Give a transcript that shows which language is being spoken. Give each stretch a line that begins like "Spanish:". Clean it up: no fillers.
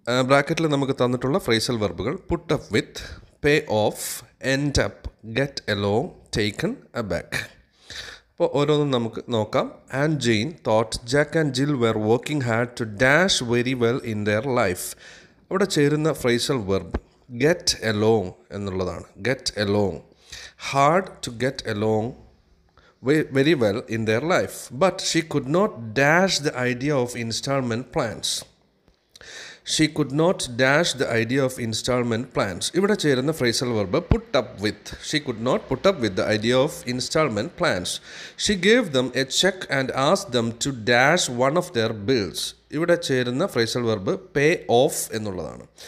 Malayalam: ബ്രാക്കറ്റിൽ നമുക്ക് തന്നിട്ടുള്ള phrasal വെർബുകൾ put up with, pay of, end up, get along, taken aback. അപ്പോൾ ഓരോന്നും നമുക്ക് നോക്കാം.
English: And Jane thought Jack and Jill were working hard to dash very well in their life.
Malayalam: അവിടെ ചേരുന്ന ഫ്രേസൽ വെർബ് ഗെറ്റ് എലോങ് എന്നുള്ളതാണ്.
English: Get along, hard to get along very well in their life, but she could not dash the idea of installment plans. She could not dash the idea of installment plans.
Malayalam: ഇവിടെ ചേരുന്ന phrasal verb put up with.
English: She could not put up with the idea of installment plans. She gave them a check and asked them to dash one of their bills.
Malayalam: ഇവിടെ ചേരുന്ന phrasal verb pay off എന്നുള്ളതാണ്.